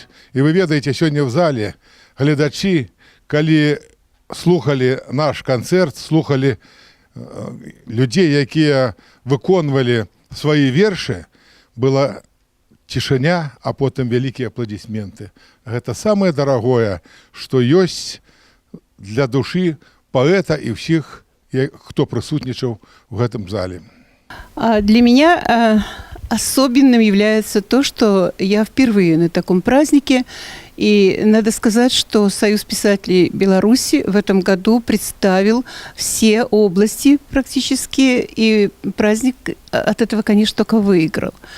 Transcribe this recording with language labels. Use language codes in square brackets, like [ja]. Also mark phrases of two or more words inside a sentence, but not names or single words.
[be] І вы ведаеце, сёння ў зале гледачы, калі слухали наш канцэрт, слухали людзей, якія выконвалі свае вершы, была цішыня, а потым вялікія апладысменты. Гэта самае дарагое, што ёсць для душы паэта і ўсіх, хто прысутнічаў в гэтым зале. [ru] Для меня особенным является то, что я впервые на таком празднике. И надо сказать, что Союз писателей Беларуси в этом году представил все области практически, и праздник от этого, конечно, только выиграл.